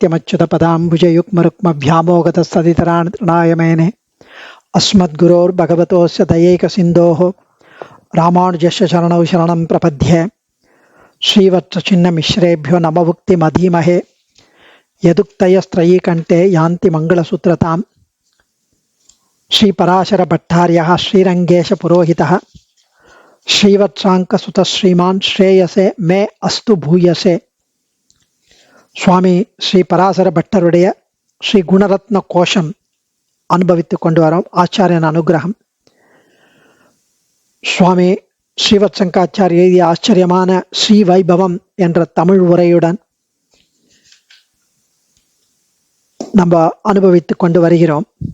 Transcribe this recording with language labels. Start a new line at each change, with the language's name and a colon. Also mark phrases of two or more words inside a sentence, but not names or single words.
Sanskrit: नित्यमच्युतपदाम्बुजयुग्मरुक्मव्यामोगतस्तदितराणाय मेने अस्मद्गुरोर्भगवतोस्य दयैकसिन्धोः रामानुजस्य शरणौ शरणं प्रपद्ये श्रीवत्सचिन्नमिश्रेभ्यो नमभुक्तिमधीमहे यदुक्तयस्त्रयी कंठे यान्ति मंगलसूत्रतां श्रीपराशर भट्टार्यः श्रीरंगेश पुरोहितः श्रीवत्सांकसुतः श्रीमान् श्रेयसे मे अस्तु भूयसे.
Tamil: சுவாமி ஸ்ரீ பராசர பட்டருடைய ஸ்ரீ குணரத்ன கோஷம் அனுபவித்துக் கொண்டு வரோம். ஆச்சாரியன் அனுகிரகம். சுவாமி ஸ்ரீவத்சங்காச்சாரிய எழுதிய ஆச்சரியமான ஸ்ரீ வைபவம் என்ற தமிழ் உரையுடன் நம்ம அனுபவித்துக் கொண்டு வருகிறோம்.